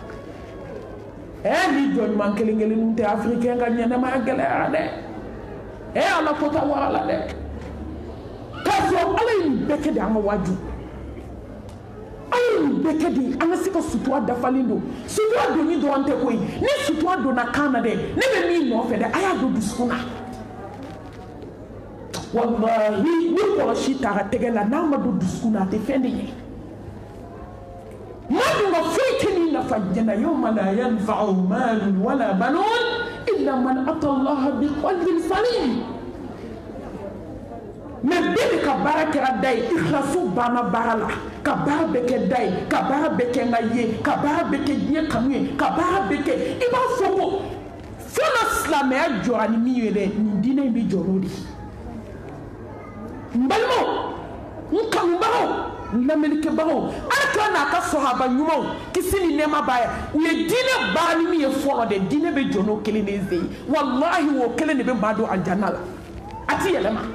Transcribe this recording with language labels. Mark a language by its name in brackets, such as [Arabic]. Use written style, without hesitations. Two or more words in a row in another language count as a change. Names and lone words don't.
[Bambara] ni jɔnɲuman kelen kelenninw tɛ africain ka ɲɛnɛmaya gɛlɛyara dɛ ala ko ta wara la dɛ k'a sɔrɔ ala ye nin bɛɛ kɛ de an ka waju ala ye nin bɛkɛ de an ka se ka sutura dafalen don sutura donni dɔrɔn tɛ koyi ni sutura donna kan na dɛ ne bɛ min nɔfɛ dɛ a y'a don dusukun na wallahi ni kɔlɔsi taara tɛgɛ la n'a ma don dusukun na a tɛ fɛn de ɲɛ maa dun ka foyi tɛ nin nafa jɛnna [Arabic] يوم لا ينفع مال ولا بنون إلا من أتى الله بقلب سليم [Bambara] mais bɛɛ de ka baara kɛra da ye ikhlasu banna baara la ka baara bɛɛ kɛ da ye ka baara bɛɛ kɛ n ka ye ka baara bɛɛ kɛ diɲɛ kanu ye ka baara bɛɛ kɛ i b'a fɔ ko fo na silamɛya jɔra ni min ye dɛ nin diinɛ in bɛ jɔ n'o de ye n balimaw n kanubagaw n lamɛnnikɛbagaw ala kira n'a ka sɔhaba ɲumanw kisi ni nɛɛma b'a ye u ye diinɛ baara ni min ye fɔlɔ dɛ diinɛ bɛ jɔ n'o kelen de ye wallahi o kelen de bɛ maa don alijana la a ti yɛlɛma